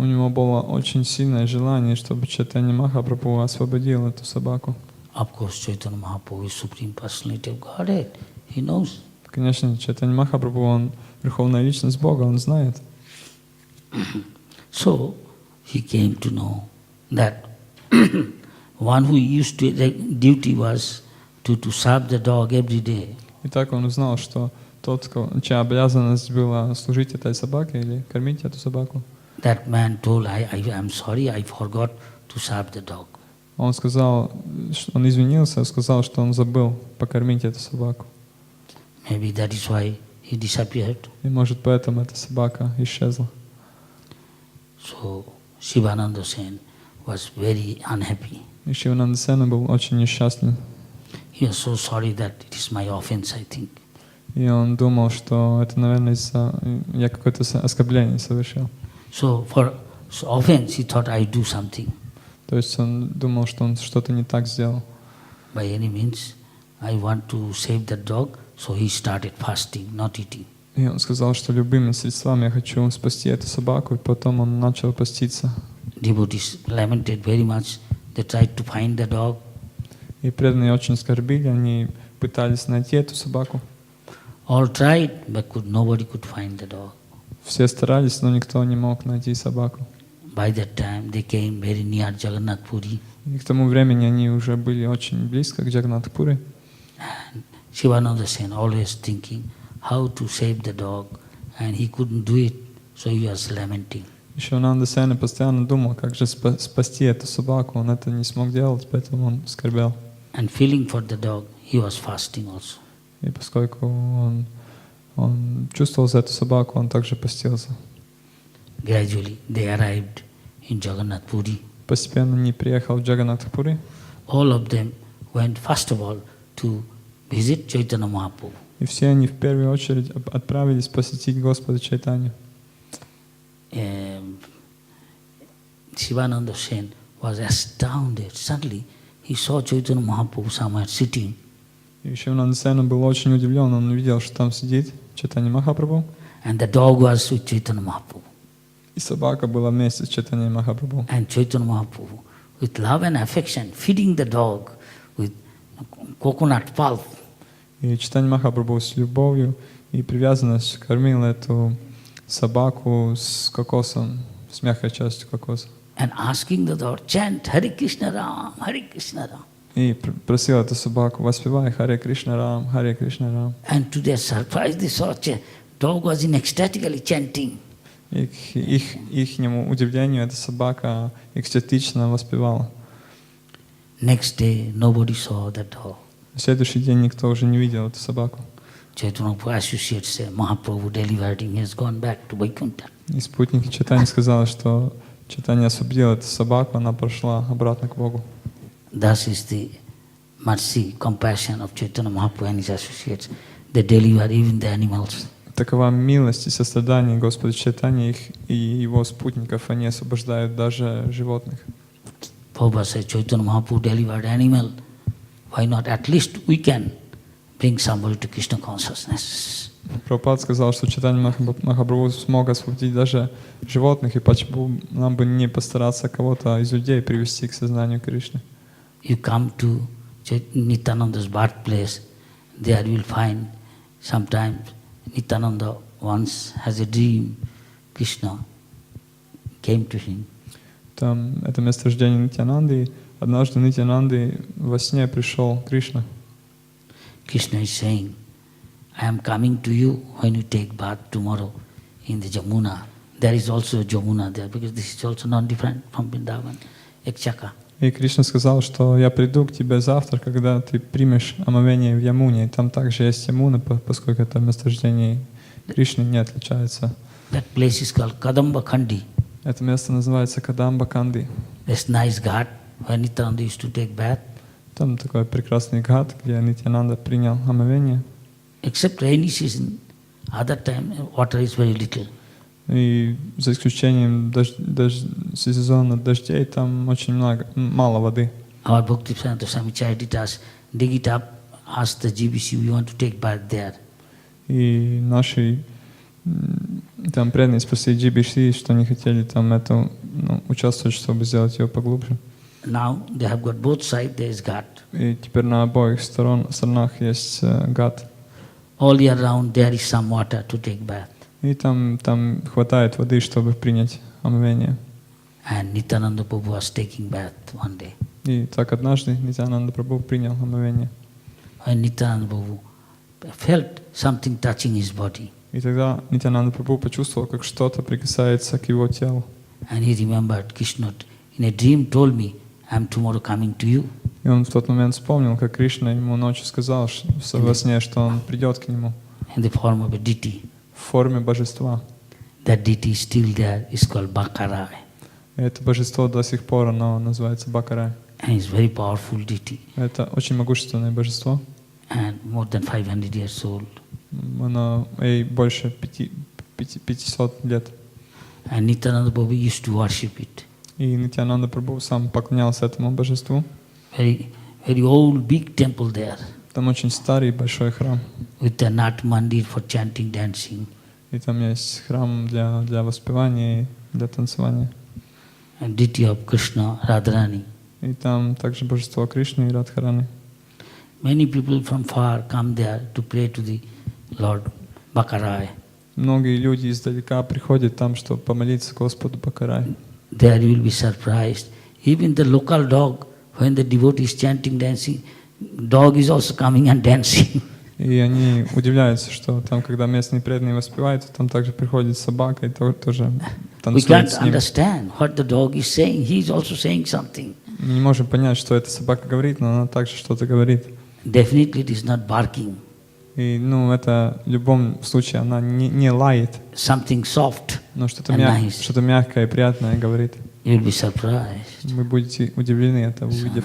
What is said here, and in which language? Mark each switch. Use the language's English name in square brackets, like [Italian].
[Russian] У него было очень сильное желание, чтобы Чайтанья Махапрабху освободил эту собаку. [English] Of course, Chaitanya Mahaprabhu is Supreme Personality of Godhead. He knows. [Russian] Конечно, Чайтанья Махапрабху, он Верховная Личность Бога, он знает. [English] So, he came to know that one who used to, the duty was to serve the dog every day. [Russian] И так он узнал, что тот, чья обязанность была служить этой собаке или кормить эту собаку, [English] That man told, I'm sorry, I forgot to serve the dog. [Russian] Он сказал, он извинился, сказал, что он забыл покормить эту собаку. [English] Maybe that is why he disappeared. [Russian] И может поэтому эта собака исчезла. [English] So Shivananda Sen was very unhappy. [Russian] И Шивананда Сена был очень несчастлив. [English] He was so sorry that it is my offense, I think. [Russian] И он думал, что это, наверное, я какое-то оскорбление совершил. [English] So for offense, he thought I do something. [Russian] То есть он думал, что он что-то не так сделал. [English] By any means, I want to save the dog, so he started fasting, not eating. [Russian] И он сказал, что любыми средствами я хочу спасти эту собаку, и потом он начал поститься. [English] Devotees lamented very much. They tried to find the dog. [Russian] И преданные очень скорбили, они пытались найти эту собаку. [English] All tried, but nobody could find the dog. [Russian] Все старались, но никто не мог найти собаку. [English] By that time, they came very near Jagannath Puri. [Russian] И к тому времени они уже были очень близко к Джаганнатх-пури. [English] And Shivananda Sen always thinking how to save the dog, and he couldn't do it, so he was lamenting. [Russian] И Шивананда Сена постоянно думал, как же спасти эту собаку. Он это не смог делать, поэтому он скорбел. [English] And feeling for the dog, he was fasting also. [Russian] И поскольку он чувствовал за эту собаку, он также постился. [English] Gradually, they arrived in Jagannath Puri. [Russian] Постепенно они приехали в Джаганнатх-пури. [English] All of them went first of all to visit Chaitanya Mahaprabhu. [Russian] И все они в первую очередь отправились посетить Господа Чайтанью. [English] Shivananda Sen was astounded. Suddenly, he saw Chaitanya Mahaprabhu somewhere sitting. [Russian] И Шивананда Сена был очень удивлен, он увидел, что там сидит Чайтанья Махапрабху, [English] And the dog was with Chaitanya Mahaprabhu. [Russian] и собака была вместе с Чайтаньей Махапрабху. [English] And Chaitanya Mahaprabhu, with love and affection, feeding the dog with coconut pulp. [Russian] И Чайтанья Махапрабху с любовью и привязанностью кормил эту собаку с кокосом, с мягкой частью кокоса. [English] And asking the dog, chant Hare Krishna Ram, Hare Krishna Ram. [Russian] И просил эту собаку, воспевай Харе Кришна Рам, Харе Кришна Рам. [English] And to their surprise, they saw dog was in ecstatically chanting. [Russian] И к ихнему удивлению эта собака экстатично воспевала. [English] Next day, nobody saw the dog. [Russian] В следующий день никто уже не видел эту собаку. [English] Chaitanya associates say, Mahaprabhu delivered him, he has gone back to Vaikuntha. [Russian] И спутники Чайтаньи сказали, что Чайтанья освободил эту собаку, она прошла обратно к Богу. [English] Thus is the mercy, compassion of Chaitanya Mahaprabhu and his associates. They deliver even the animals. [Russian] Такова милость и сострадание Господа Чайтаньи и его спутников, они освобождают даже животных. [English] Prabhupada says, Chaitanya Mahaprabhu delivered animal. Why not? At least we can bring somebody to Krishna consciousness. [Russian] Прабхупада сказал, что Чайтанья Махапрабху смог освободить даже животных, и почему нам бы не постараться кого-то из людей привести к сознанию Кришны. [English] You come to Nityananda's birthplace, there you will find sometimes Nityananda once has a dream, Krishna came to him. [Russian] Там это место рождения Нитьянанды, и однажды Нитьянанды во сне пришел Кришна. [English] Krishna is saying, I am coming to you when you take bath tomorrow in the Jamuna. There is also a Jamuna there, because this is also not different from Vrindavan, Ekchaka. [Russian] И Кришна сказал, что я приду к тебе завтра, когда ты примешь омовение в Ямуне. И там также есть Ямуна, поскольку это месторождение Кришны не отличается. [English] That place is called Kadamba Khandi. [Russian] Это место называется Кадамба Канди. [English] This nice ghat where Nityananda used to take bath. [Russian] Там такой прекрасный гhat, где Нитьянанда принял омовение. [English] Except rainy season, other time water is very little. [Russian] И за исключением сезона дождей, там очень мало воды. [English] Our Bhakti-Siddhanta Swami Charitas dig it up, ask the GBC, we want to take bath there. [Russian] И наши там преданные спросили GBC, что они хотели там участвовать, чтобы сделать ее поглубже. [English] Now they have got both sides, there is ghat. [Russian] И теперь на обоих сторонах есть гhat. [English] All year round there is some water to take bath. [Russian] И там хватает воды, чтобы принять омовение. [English] And Nityananda Prabhu was taking bath one day. [Russian] И так однажды Нитьянанда Прабху принял омовение. [English] When Nityananda Prabhu felt something touching his body, [Russian] И тогда Нитьянанда Прабху почувствовал, как что-то прикасается к его телу. [English] And he remembered Krishna in a dream told me, I'm tomorrow coming to you. [Russian] И он в тот момент вспомнил, как Кришна ему ночью сказал во сне, что он придет к нему [English] In the form of a deity. [Russian] в форме божества. [English] That deity is still there, it's called Bakarai. [Russian] И это божество до сих пор, оно называется Бакарай. [English] And it's very powerful deity. [Russian] Это очень могущественное божество. [English] And more than 500 years old. [Russian] Оно ей больше 500 лет. [English] And Nityananda Prabhu used to worship it. [Russian] И Нитьянанда Прабху сам поклонялся этому божеству. [English] Very old, big temple there. [Russian] Там очень старый большой храм. [English] With a Nat Mandir for chanting, dancing. [Russian] И там есть храм для воспевания и для танцевания. [English] And deity of Krishna, Radharani. [Russian] И там также божество Кришны и Радхарани. [English] Many people from far come there to pray to the Lord Bakarai. [Russian] Многие люди издалека приходят там, чтобы помолиться Господу Бакарай. [English] There you will be surprised. Even the local dog, when the devotee is chanting, dancing, dog is also coming and dancing. [Russian] И они удивляются, что там, когда местные преданные воспевают, то там также приходит собака и тоже [English] We [Russian] танцует [English] can't [Russian] с ним. [English] understand what the dog is saying. He is also saying something. [Russian] Мы не можем понять, что эта собака говорит, но она также что-то говорит. [English] Definitely it is not barking. [Russian] И это в любом случае она не лает, [English] Something soft [Russian] но что-то [English] and nice. [Russian] что-то мягкое и приятное говорит. [English] You will be surprised. [Russian] Вы будете удивлены это увидев.